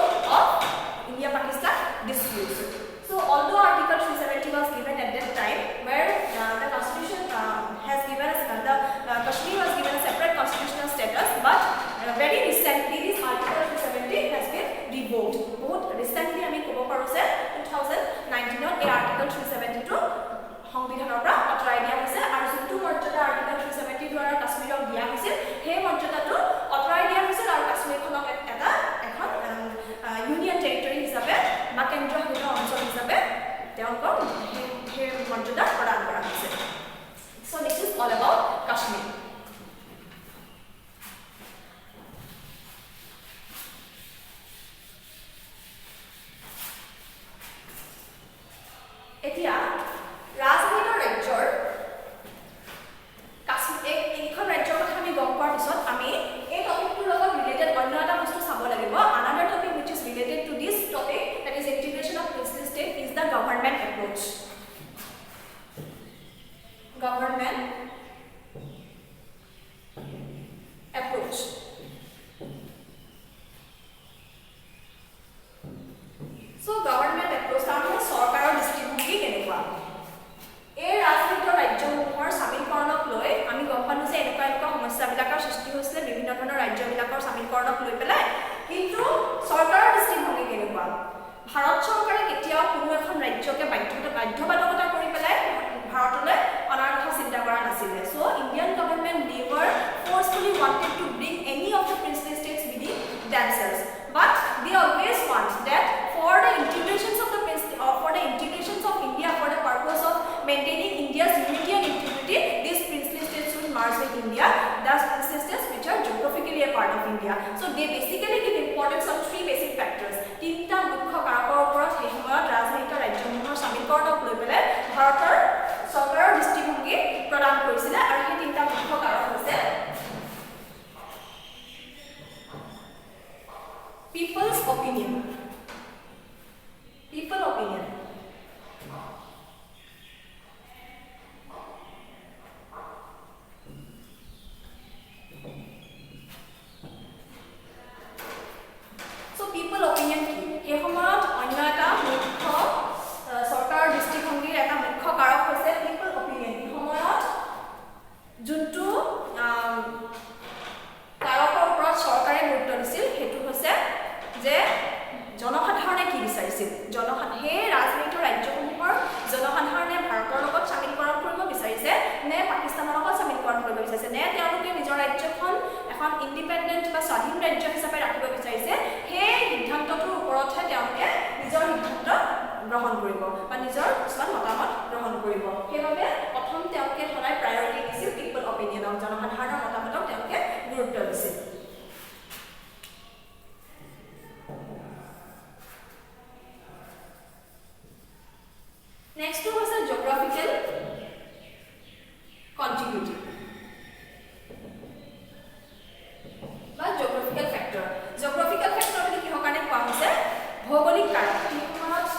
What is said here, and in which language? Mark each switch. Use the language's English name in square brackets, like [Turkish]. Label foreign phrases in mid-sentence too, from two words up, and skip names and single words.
[English] of India Pakistan dispute so although article 370 was given at that time where the constitution has given us Kashmir was given a separate constitutional status but very recently this article 370 has been revoked both recently [Assamese] আমি ক'ব পাৰো যে 2019 ত এই article 372 সংবিধানৰ পৰা আঁতৰাই দিয়া হৈছে আৰু যোনটো মৰ্যাদা article 370 দ্বাৰা কাশ্মীৰক দিয়া হৈছিল সেই মৰ্যাদাটো আঁতৰাই দিয়া হৈছিল আৰু কাশ্মীৰখনক এটা এখন ইউনিয়ন টেৰিটৰি হিচাপে বা কেন্দ্ৰীয় অঞ্চল হিচাপে তেওঁলোকক সেই মৰ্যাদা প্ৰদান কৰা হৈছে [English] so this is all about Kashmir [Assamese] এতিয়া ৰাজনীতিৰ ৰাজ্যৰ কাশ্মীৰ এইখন ৰাজ্যৰ কথা আমি গম পোৱাৰ পিছত আমি এই টপিকটোৰ লগত ৰিলেটেড অন্য এটা বস্তু চাব লাগিব [English] another topic which is related to this topic that is integration of princely state is the government approach so government approach [Assamese] তাৰমানে চৰকাৰৰ দৃষ্টিভংগী কেনেকুৱা এই ৰাজনীতিৰ ৰাজ্যসমূহৰ সামিলকৰণক লৈ আমি গম পালো যে এনেকুৱা সমস্যাবিলাকৰ সৃষ্টি হৈছিল বিভিন্ন ধৰণৰ ৰাজ্যবিলাকৰ সামিলকৰণক লৈ পেলাই কিন্তু চৰকাৰৰ দৃষ্টিভংগী কেনেকুৱা ভাৰত চৰকাৰে কেতিয়াও কোনো এখন ৰাজ্যকে বাধ্যবাধকতা কৰি পেলাই ভাৰতলৈ অনাৰ কথা চিন্তা কৰা নাছিলে [English] so Indian government never forcefully wanted to bring any of the princely states within themselves but they always want that for the integrations of India for the purpose of maintaining India's unity and integrity these princely states should merge with India thus princely states which are geographically a part of India so they basically give importance on three basic factors [Assamese] তিনটা মুখ্য কাৰকৰ ওপৰত সেই সময়ত ৰাজনীতিৰ ৰাজ্যসমূহৰ সামিলকৰণক লৈ পেলাই ভাৰতৰ চৰকাৰৰ দৃষ্টিভংগী প্ৰদান কৰিছিলে [English] আৰু সেই তিনটা মুখ্য কাৰক হৈছে people's opinion so people opinion [Assamese] কি এই সময়ত অন্য এটা মুখ্য চৰকাৰৰ দৃষ্টিভংগীৰ এটা মুখ্য কাৰক হৈছে [English] people opinion [Assamese] এই সময়ত যোনটো কাৰকৰ ওপৰত চৰকাৰে গুৰুত্ব দিছিল সেইটো হৈছে যে জনসাধাৰণে কি বিচাৰিছিল সেই ৰাজনীতিৰ ৰাজ্যসমূহৰ জনসাধাৰণে ভাৰতৰ লগত সামিলকৰণ কৰিব বিচাৰিছে নে পাকিস্তানৰ লগত সামিলকৰণ কৰিব বিচাৰিছে নে তেওঁলোকে নিজৰ ৰাজ্যখন এখন ইণ্ডিপেণ্ডেণ্ট বা স্বাধীন ৰাজ্য হিচাপে ৰাখিব বিচাৰিছে সেই সিদ্ধান্তটোৰ ওপৰতহে তেওঁলোকে নিজৰ সিদ্ধান্ত গ্ৰহণ কৰিব বা নিজৰ কিছুমান মতামত গ্ৰহণ কৰিব সেইবাবে প্ৰথম তেওঁলোকে সদায় প্ৰায়ৰিটি দিছিল [English] people opinion [Assamese] জনসাধাৰণৰ মতামতক তেওঁলোকে গুৰুত্ব দিছিল [English] Next was a geographical contiguity. But geographical factor. Geographical factor [Assamese] মানে কি হকানে কোৱা হৈছে ভৌগোলিক কাৰক।